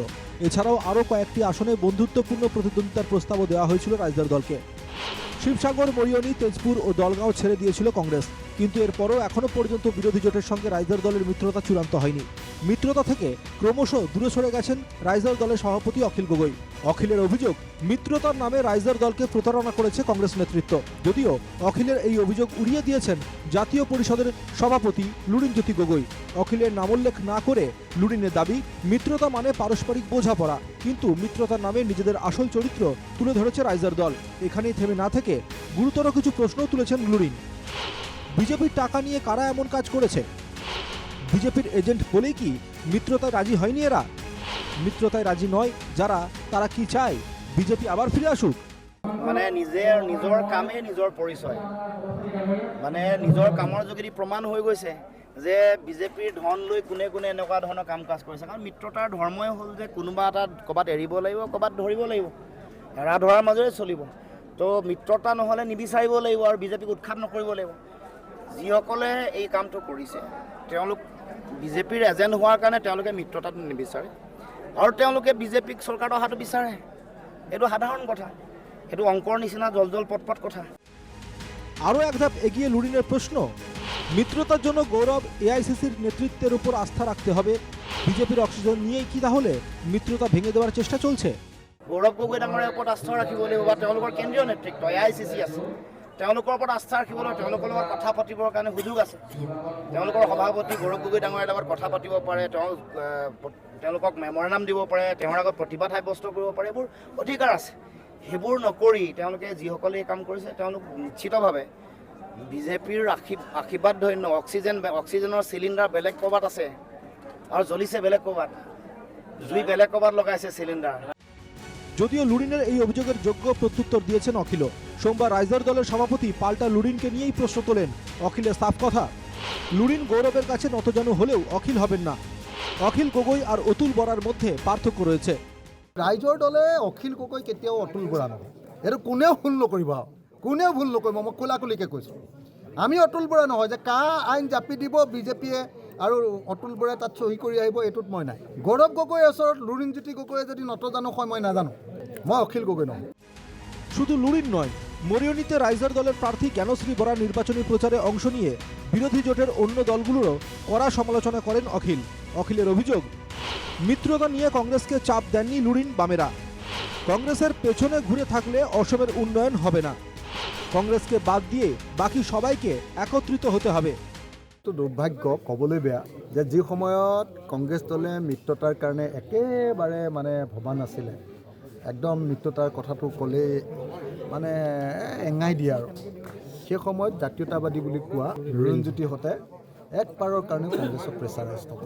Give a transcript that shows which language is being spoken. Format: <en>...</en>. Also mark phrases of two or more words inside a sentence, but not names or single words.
<bn>এছাড়াও আরও কয়েকটি আসনে বন্ধুত্বপূর্ণ প্রতিদ্বন্দ্বিতার প্রস্তাবও দেওয়া হয়েছিল রাইজার দলকে। শিবসাগর, মরিয়নি, তেজপুর ও দলগাঁও ছেড়ে দিয়েছিল কংগ্রেস। কিন্তু এরপরও এখনও পর্যন্ত বিরোধী জোটের সঙ্গে রাইজার দলের মিত্রতা চূড়ান্ত হয়নি। মিত্রতা থেকে ক্রমশ দূরে সরে গেছেন রাইজার দলের সভাপতি অখিল গগৈ। অখিলের অভিযোগ, মিত্রতার নামে রাইজার দলকে প্রতারণা করেছে কংগ্রেস নেতৃত্ব। যদিও অখিলের এই অভিযোগ উড়িয়ে দিয়েছেন জাতীয় পরিষদের সভাপতি লুরিন জ্যোতি গগৈ। অখিলের নামোল্লেখ না করে লুরিনের দাবি, মিত্রতা মানে পারস্পরিক বোঝাপড়া, কিন্তু মিত্রতার নামে নিজেদের আসল চরিত্র তুলে ধরেছে রাইজার দল। এখানেই থেমে না থেকে গুরুতর কিছু প্রশ্নও তুলেছেন লুরিন। বিজেপির টাকা নিয়ে কারা এমন কাজ করেছে? বিজেপির এজেন্ট বলেই কি মিত্রতায় রাজি হয়নি এরা? মিত্রতায় রাজি নয় যারা, তারা কি চায়? বিজেপি আবার ফিরে আসুক?</bn> <as>মানে নিজৰ কামে নিজৰ পৰিচয়, মানে নিজৰ কামৰ যোগেদি প্ৰমাণ হৈ গৈছে যে বিজেপিৰ ধন লৈ কোনে কোনে এনেকুৱা ধৰণৰ কাম কাজ কৰিছে। কাৰণ মিত্ৰতাৰ ধৰ্মই হ'ল যে কোনোবা এটা ক'ৰবাত এৰিব লাগিব, ক'ৰবাত ধৰিব লাগিব, এৰা ধৰাৰ মাজেৰে চলিব। তো মিত্ৰতা নহ'লে নিবিচাৰিব লাগিব আৰু বিজেপিক উৎখাত নকৰিব লাগিব। যিসকলে এই কামটো কৰিছে তেওঁলোক বিজেপিৰ এজেণ্ট হোৱাৰ কাৰণে তেওঁলোকে মিত্ৰতাটো নিবিচাৰে আৰু তেওঁলোকে বিজেপিক চৰকাৰত অহাটো বিচাৰে। এইটো সাধাৰণ কথা, সেইটো অংকৰ নিচিনা জল পটপট কথা।</as> <bn>আরও এক ধাপ এগিয়ে লুরিনের প্রশ্ন, মিত্রতার জন্য গৌরব এআইসিসির নেতৃত্বের উপর আস্থা রাখতে হবে। বিজেপির অক্সিজেন নিয়েই কি তাহলে মিত্রতা ভেঙে দেওয়ার চেষ্টা চলছে?</bn> <as>গৌৰৱ গগৈ ডাঙৰীয়াৰ ওপৰত আস্থা ৰাখিব লাগিব বা তেওঁলোকৰ কেন্দ্ৰীয় নেতৃত্ব এআইচিচি আছে, তেওঁলোকৰ ওপৰত আস্থা ৰাখিবলৈ, তেওঁলোকৰ লগত কথা পাতিবৰ কাৰণে সুযোগ আছে। তেওঁলোকৰ সভাপতি গৌৰৱ গগৈ ডাঙৰীয়াৰ লগত কথা পাতিব পাৰে, তেওঁলোকক মেমৰেণ্ডাম দিব পাৰে, তেওঁৰ আগত প্ৰতিবাদ সাব্যস্ত কৰিব পাৰে, এইবোৰ অধিকাৰ আছে। সেইবোৰ নকৰি তেওঁলোকে যিসকলে এই কাম কৰিছে তেওঁলোক নিশ্চিতভাৱে বিজেপিৰ আশীৰ্বাদ ধন্য অক্সিজেনৰ চিলিণ্ডাৰ বেলেগ ক'ৰবাত আছে আৰু জ্বলিছে বেলেগ ক'ৰবাত, জুই বেলেগ ক'ৰবাত লগাইছে চিলিণ্ডাৰ।</as> <bn>যদিও লুরিনের এই অভিযোগের যোগ্য প্রত্যুত্তর দিয়েছেন অখিল। সোমবার রাইজার দলের সভাপতি পাল্টা লুরিনকে নিয়েই প্রশ্ন তোলেন। অখিলের সাফ কথা, লুরিন গৌরবের কাছে নতজানু হলেও অখিল হবেন না। অখিল গগৈ আর অতুল বরার মধ্যে পার্থক্য রয়েছে।</bn> <as>ৰাইজৰ দলে অখিল গগৈ কেতিয়াও অতুল বৰা নহয়, এইটো কোনেও ভুল নকৰিব, কোনেও ভুল নকৰিব। মই খোলাখুলিকৈ কৈছোঁ, আমি অতুল বৰা নহয় যে কা আইন জাপি দিব বিজেপিয়ে আৰু অতুল বৰাই তাত চহী কৰি আহিব, এইটোত মই নাই। গৌৰৱ গগৈৰ ওচৰত লুৰিন জ্যোতি গগৈয়ে যদি নতজানু হয় মই নাজানো, মই অখিল গগৈ নহয়।</as> <bn>শুধু লুরিন নয়, মরিয়নিতে রাইজার দলের প্রার্থী জ্ঞানশ্রী বরা নির্বাচনী প্রচারে অংশ নিয়ে বিরোধী জোটের অন্য দলগুলোরও কড়া সমালোচনা করেন অখিল। অখিলের অভিযোগ, মিত্রতা নিয়ে কংগ্রেসকে চাপ দেননি লুরিন বামেরা। কংগ্রেসের পেছনে ঘুরে থাকলে অসমের উন্নয়ন হবে না। কংগ্রেসকে বাদ দিয়ে বাকি সবাইকে একত্রিত হতে হবে।</bn> <as>তো দুৰ্ভাগ্য, ক'বলৈ বেয়া যে যি সময়ত কংগ্ৰেছ দলে মিত্ৰতাৰ কাৰণে একেবাৰে ভবা নাছিলে, একদম মিত্ৰতাৰ কথাটো ক'লেই এঙাই দিয়ে আৰু সেই সময়ত জাতীয়তাবাদী বুলি কোৱা লুৰিন জ্যোতিহঁতে একবাৰৰ কাৰণে কংগ্ৰেছক প্ৰেছাৰাইজ নকৰে।</as>